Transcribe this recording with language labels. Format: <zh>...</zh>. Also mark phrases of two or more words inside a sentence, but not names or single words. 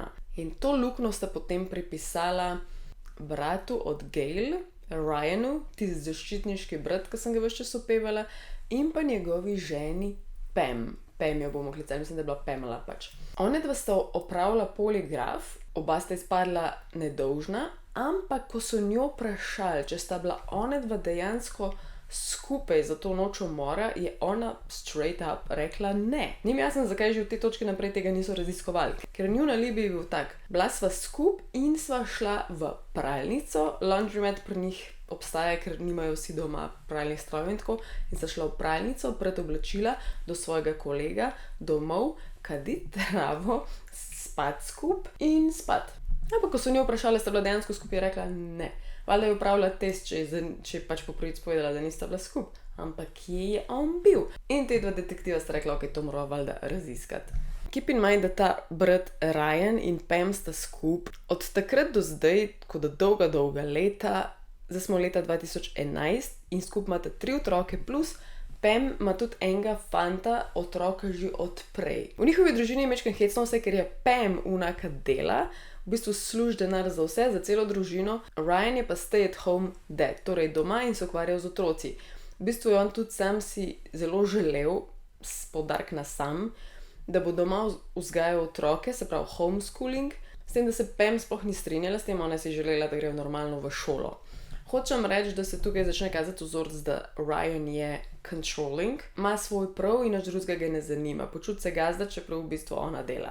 <sl>In to luknjo sta potem pripisala bratu od Gail, Ryanu, tisti zaščitniški brat, ki sem ga ves čas opevala, in pa njegovi ženi Pam. Pam jo bomo klicali, mislim, da je bila Pamela pač. Onedva sta opravila poligraf, oba sta izpadla nedolžna, ampak ko so njo vprašali, če sta bila onedva dejansko skupaj za to noč umora, je ona</sl> <en>straight up</en> <sl>rekla ne. Ni mi jasno, zakaj že v tej točki naprej tega niso raziskovali. Ker njun alibi je bil tak, bila sva skup in sva šla v pralnico, laundromat pri njih obstaja, ker nimajo vsi doma pralnih strojev in tako, in sta šla v pralnico pred oblačila do svojega kolega domov, kaditi travo, spat skup in spat. Ampak ko so njo vprašali, sta bila dejansko skupaj, je rekla ne. Valjda je upravila test, če je pač po prvič povedala, da nista bila skupaj. Ampak kje je on bil? In te dva detektiva sta rekla, ok, to morava valjda raziskati.</sl> <en>Keep in mind,</en> <sl>da ta brat Ryan in Pam sta skupaj od takrat do zdaj, kot da dolga leta, zdaj smo leta 2011 in skupaj imata 3 otroke plus Pam ima tudi enega fanta, otroka že od prej. V njihovi družini je mečken hecno vse, ker je Pam unaka dela, v bistvu služi denar za vse, za celo družino, Ryan je pa</sl> <en>stay at home dad,</en> <sl>torej doma in se ukvarjal z otroci. V bistvu je on tudi sam si zelo želel, poudarek na sam, da bo doma vzgajal otroke, se pravi homeschooling, s tem, da se Pam sploh ni strinjala s tem, ona si želela, da gre normalno v šolo. Hočem reči, da se tukaj začne kazati vzorec, da Ryan je controlling, ima svoj prav in nič drugega ga ne zanima, počuti se gazda, čeprav v bistvu ona dela.</sl>